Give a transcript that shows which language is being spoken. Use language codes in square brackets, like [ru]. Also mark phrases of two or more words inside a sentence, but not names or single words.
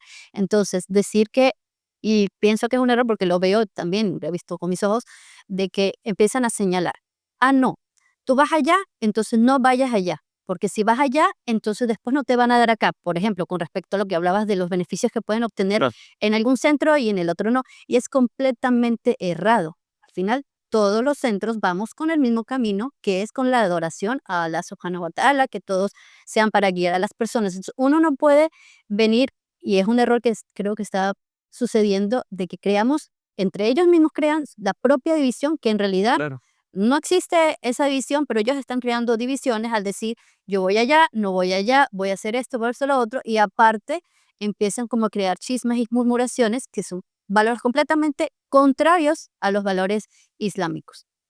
[es] Entonces, decir que, y pienso que es un error porque lo veo también, lo he visto con mis ojos, de que empiezan a señalar, ah, no, tú vas allá, entonces no vayas allá, porque si vas allá, entonces después no te van a dar acá. Por ejemplo, con respecto a lo que hablabas de los beneficios que pueden obtener claro. en algún centro y en el otro no, y es completamente errado. Al final, todos los centros vamos con el mismo camino, que es con la adoración a Allah [ar] سبحانه وتعالى, [es] que todos sean para guiar a las personas. Entonces, uno no puede venir, y es un error que creo que está sucediendo, de que creamos, entre ellos mismos crean la propia división, que en realidad Claro. no existe esa división, pero ellos están creando divisiones al decir, yo voy allá, no voy allá, voy a hacer esto, voy a hacer lo otro, y aparte empiezan como a crear chismes y murmuraciones que son valores completamente contrarios a los valores islámicos.